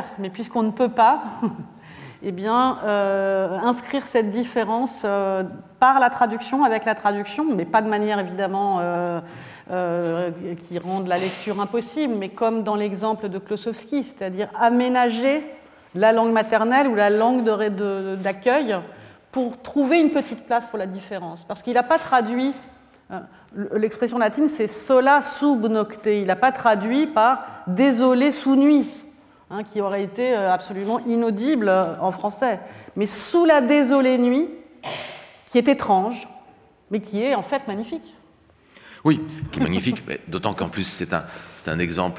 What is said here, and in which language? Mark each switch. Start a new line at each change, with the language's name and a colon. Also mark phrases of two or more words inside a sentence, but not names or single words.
French: Mais puisqu'on ne peut pas, eh bien, inscrire cette différence par la traduction, avec la traduction, mais pas de manière évidemment qui rende la lecture impossible, mais comme dans l'exemple de Klossowski, c'est-à-dire aménager la langue maternelle ou la langue d'accueil pour trouver une petite place pour la différence. Parce qu'il n'a pas traduit, l'expression latine c'est
Latin: sola sub nocte,
French: il n'a pas traduit par désolé sous nuit, hein, qui aurait été absolument inaudible en français. Mais sous la désolée nuit, qui est étrange, mais qui est en fait magnifique. Oui, qui est magnifique, d'autant qu'en plus c'est un exemple...